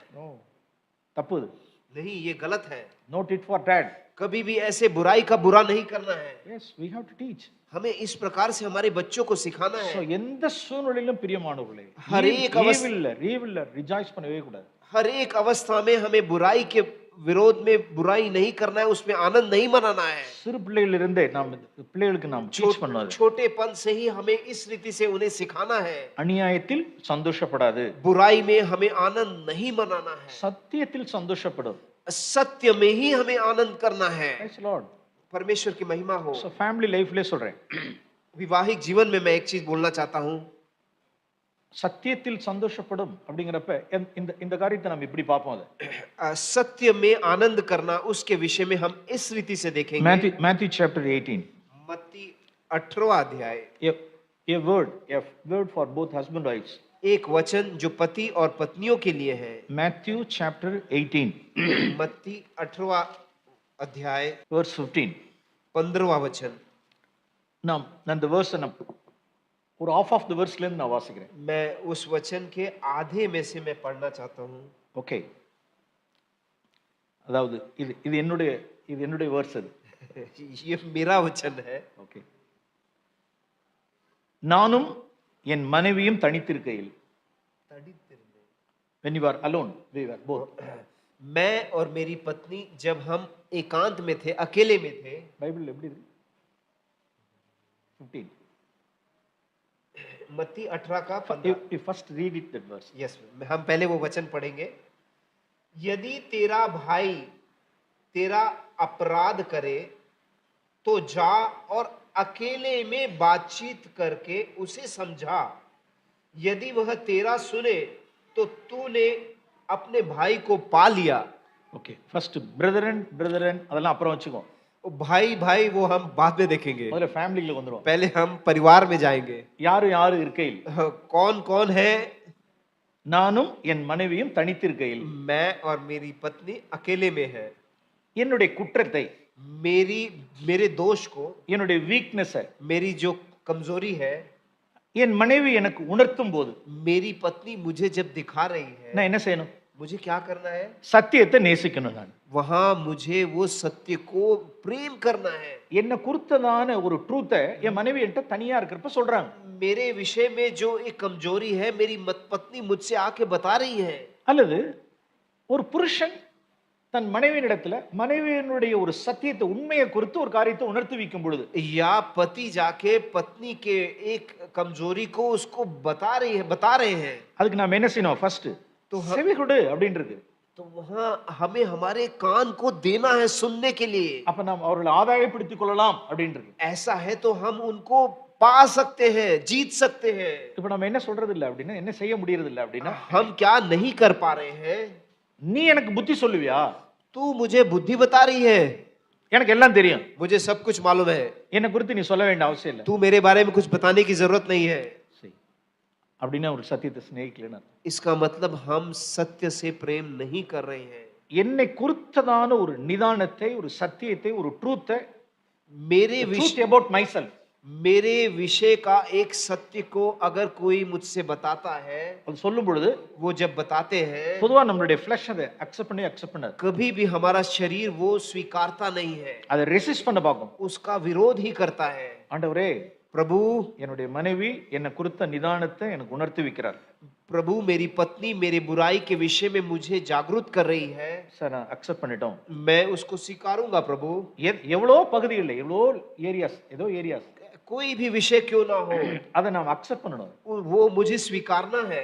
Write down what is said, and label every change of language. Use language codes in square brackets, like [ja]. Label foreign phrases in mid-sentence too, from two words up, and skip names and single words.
[ta] தப்பு இது. [hi] नहीं, ये गलत है। [en] No tit for tat. [hi] कभी भी ऐसे बुराई का बुरा नहीं करना है। [en] Yes, we have to teach. [hi] हमें इस प्रकार से हमारे बच्चों को सिखाना है। [ta] So எந்த சூழ்நிலையிலும் பிரியமானவர்களே, [hi] हर एक [en] evil rejoice [ta] பண்ணவே கூடாது. [hi] हर एक अवस्था में हमें बुराई के विरोध में बुराई नहीं करना है, उसमें आनंद नहीं मनाना है। [ta] சிறு பிள்ளைகளிலிருந்தே நாம் பிள்ளைகளுக்கு நாம் டீச் பண்ணணும். [hi] छोटेपन से ही हमें इस रीति से उन्हें सिखाना है। [ta] அநியாயத்தில் சந்தோஷப்படாது. [hi] बुराई में हमें आनंद नहीं मनाना है। [ta] சத்தியத்தில் சந்தோஷப்படு. [hi] सत्य में ही हमें आनंद करना है। [en] Praise Lord. [hi] परमेश्वर की महिमा हो। [ta] So [en] family life- [ta] லே சொல்றேன். [hi] विवाहिक जीवन में मैं एक चीज बोलना चाहता हूं। [ta] சத்தியத்தில் சந்தோஷப்படும் அப்படிங்கறப்ப இந்த காரியத்தை நாம் இப்படி பாப்போம். அது [hi] सत्य में आनंद करना, उसके विषय में हम इस रीति से देखेंगे। [en] Matthew chapter 18. [hi] मत्ती 18वां अध्याय। [en] A word for both husband and wives. [hi] एक वचन जो पति और पत्नियों के लिए है। [en] Matthew chapter 18. [hi] मत्ती 18वां अध्याय [en] verse 15. [hi] 15वां वचन। [ta] நான் அந்த verse ஒரு [en] half of the verse [ta] ல இருந்து நான் வாசிக்கிறேன். [hi] मैं उस वचन के आधे में से मैं पढ़ना चाहता हूं। [ta] ஓகே. அதாவது இது என்னுடைய verse அது. [hi] ये मेरा वचन है। [ta] ஓகே. நானும் என் மனைவியும் தனித்திருக்கையில். [en] when you are alone, we were both. [hi] मैं और मेरी पत्नी जब हम एकांत में थे, अकेले में थे। [ta] बाइबल எப்படி இருக்கு? 15. [hi] मत्ती 18 का 15। [en] You first read it that verse. Yes, [hi] हम पहले वो वचन पढ़ेंगे। यदि तेरा भाई तेरा अपराध करे तो जा और अकेले में बातचीत करके उसे समझा। यदि वह तेरा सुने तो तूने अपने भाई को पा लिया। [en] OK, first brethren [ta] அதெல்லாம் அப்புறம் வச்சுக்கோ. [hi] भाई भाई वो हम बाद में देखेंगे। [ta] முதல்ல ஃபேமிலிக்குள்ள வந்துறோம். [hi] पहले हम परिवार में जाएंगे। [ta] யாரு இருக்கையில்? [hi] कौन कौन है? [ta] நானும் என் மனைவியும் தனித்திருக்கையில். [hi] मैं और मेरी पत्नी अकेले में है। [ta] என்னுடைய குற்றத்தை, [hi] मेरे दोष को, [ta] என்னுடைய வீக்னஸ், [hi] मेरी जो कमजोरी है, [ta] என் மனைவி எனக்கு உணர்த்தும் போது, [hi] मेरी पत्नी मुझे जब दिखा रही है, [ta] நான் என்ன செய்யணும்? [hi] मुझे क्या करना है? [ta] சத்தியத்தை நேசிக்கணும். நான் [hi] वहां मुझे वो सत्य को प्रेम करना है। [ta] என்ன குறித்ததான ஒரு ட்ரூத்தை என் மனைவி என்கிட்ட தனியா இருக்கிறப்ப சொல்றாங்க. [hi] मेरे विषय में जो एक कमजोरी है, मेरी पत्नी मुझसे आके बता रही है। [ta] அல்லது ஒரு புருஷன் தன் மனைவியினிடத்துல மனைவியினுடைய ஒரு சத்தியத்தை, உண்மையை குறித்து ஒரு காரியத்தை உணர்த்தி வைக்கும் பொழுது, [hi] या पति जाके पत्नी के एक कमजोरी को उसको बता रहे हैं। [ta] அதுக்கு நாம என்ன செய்யணும்? ஃபர்ஸ்ட் तो செவி கொடு அப்படின்றது. [hi] तो वहां हमें हमारे कान को देना है सुनने के लिए। [ta] அப்ப நாம் அவர்களை ஆதாயப்படுத்திக் கொள்ளலாம் அப்படின்றது. [hi] ऐसा है तो हम उनको पा सकते हैं, जीत सकते हैं। [ta] இப்ப நம்ம என்ன சொல்றது இல்ல அப்படின்னா, என்ன செய்ய முடியறது இல்ல அப்படின்னா, [hi] हम क्या नहीं कर पा रहे हैं? [ta] நீ எனக்கு புத்தி சொல்லுவியா? [hi] तू मुझे बुद्धि बता रही है, [ta] எனக்கு எல்லாம் தெரியும். [hi] मुझे सब कुछ मालूम है, [ta] என்னை குறித்து நீ சொல்ல வேண்டிய அவசியம் இல்ல. [hi] तू मेरे बारे में कुछ बताने की जरूरत नहीं है। [ta] சரி. அப்படின்னா ஒரு சத்தியத்தை சிநேகிக்கலன்னு அர்த்தம். [hi] इसका मतलब हम सत्य से प्रेम नहीं कर रहे हैं। [ta] என்னை குறித்ததான ஒரு நிதானத்தை, ஒரு சத்தியத்தை, ஒரு ட்ரூத்தை, [hi] मेरे [ta] ட்ரூத் [hi] विषय [en] about myself, [hi] मेरे विषय का एक सत्य को अगर कोई मुझसे बताता है, [ta] அது சொல்லும் பொழுது [hi] वो जब बताते हैं, [ta] பொதுவா நம்மளுடைய ஃபிளஷ் அதை அக்செப்ட் பண்ணாது. [hi] कभी भी हमारा शरीर वो स्वीकारता नहीं है, [ta] அதை ரெசிஸ்ட் பண்ண பார்க்கும். [hi] उसका विरोध ही करता है। [ta] ஆண்டவரே, [hi] प्रभु [ta] என்னுடைய மனைவி என்னை குறித்த நிதானத்தை எனக்கு உணர்த்தி வைக்கிறார். [hi] प्रभु मेरी पत्नी मेरी बुराई के विषय में मुझे जागरूक कर रही है, [ta] சார் நான் அக்செப்ட் பண்ணிட்டோம். [hi] मैं उसको स्वीकारूंगा प्रभु। [ta] எவ்வளோ பகுதிகள், எவ்வளோ ஏரியாஸ், [hi] कोई भी विषय क्यों ना हो, [ta] அதை நாம் அக்செப்ட் பண்ணணும். [hi] वो मुझे स्वीकारना है